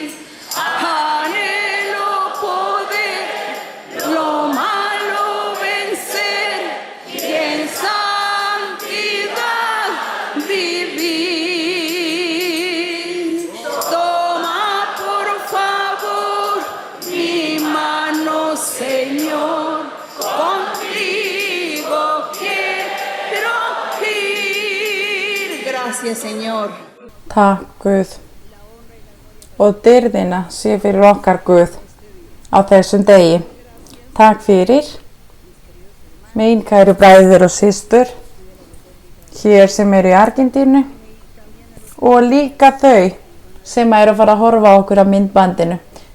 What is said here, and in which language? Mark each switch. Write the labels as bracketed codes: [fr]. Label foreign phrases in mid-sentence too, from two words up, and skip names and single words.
[es] Anhelo poder lo malo vencer y en santidad vivir. Toma por favor mi mano, Señor, contigo quiero ir. Gracias, Señor. [is] Takk, Guð. Og dyrðina sé fyrir okkar, Guð, á þessum degi. Takk fyrir, mín kæru bræður og systur, hér sem eru í Argentínu og líka þau sem eru að fara að horfa á okkur á myndbandinu.